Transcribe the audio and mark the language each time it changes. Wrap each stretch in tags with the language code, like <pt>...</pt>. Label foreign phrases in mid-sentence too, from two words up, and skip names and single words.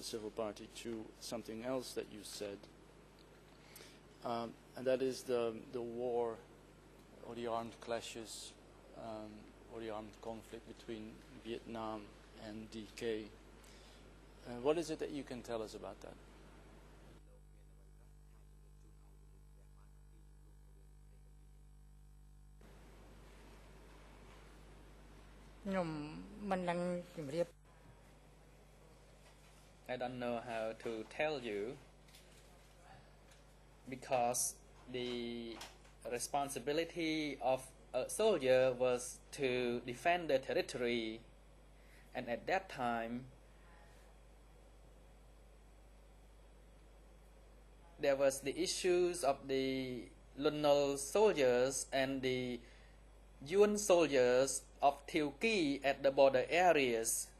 <en>Civil Party, to something else that you said, and that is the war or the armed clashes or the armed conflict between Vietnam and DK. What is it that you can tell us about that?</en> <km>ខ្ញុំមិនដឹងជម្រាប</km> <en>I don't know how to tell you because the responsibility of a soldier was to defend the territory, and at that time there was the issues of the Lunol soldiers and the Yun soldiers of Thieu Qui at the border areas.</en>